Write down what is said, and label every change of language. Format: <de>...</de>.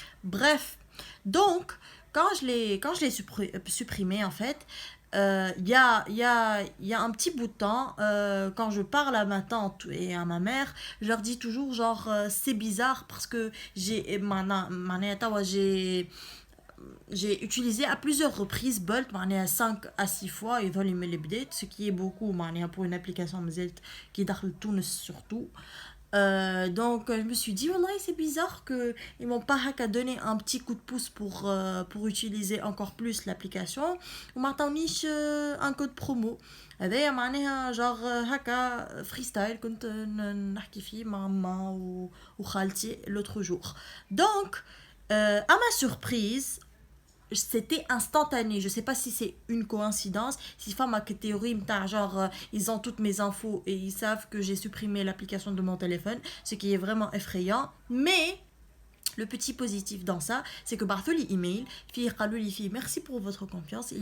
<fr>Bref, donc, quand je l'ai supprimé, en fait, y a un petit bout de temps, quand je parle à ma tante et à ma mère, je leur dis toujours genre c'est bizarre parce que j'ai utilisé à plusieurs reprises Bolt 5 à 6 fois et dans les بديت, ce qui est beaucoup pour une application qui</fr> <ar>داخل تونس</ar> <fr>surtout. Donc je me suis dit والله c'est bizarre que ils m'ont pas donné un petit coup de pouce pour utiliser encore plus l'application</fr> <ar>وما عطاونيش</ar> <fr>un code promo.</fr> <ar>هذايا معناها genre هكا freestyle كنت نحكي فيه مع ماما وخالتي</ar> <fr>l'autre jour. Donc à ma surprise c'était instantané. Je sais pas si c'est une coïncidence, si ma théorie genre ils ont toutes mes infos et ils savent que j'ai supprimé l'application de mon téléphone, ce qui est vraiment effrayant. Mais le petit positif dans ça, c'est que</fr> <ar>بعثوا لي email قالوا لي</ar> <fr>merci pour votre confiance.</fr>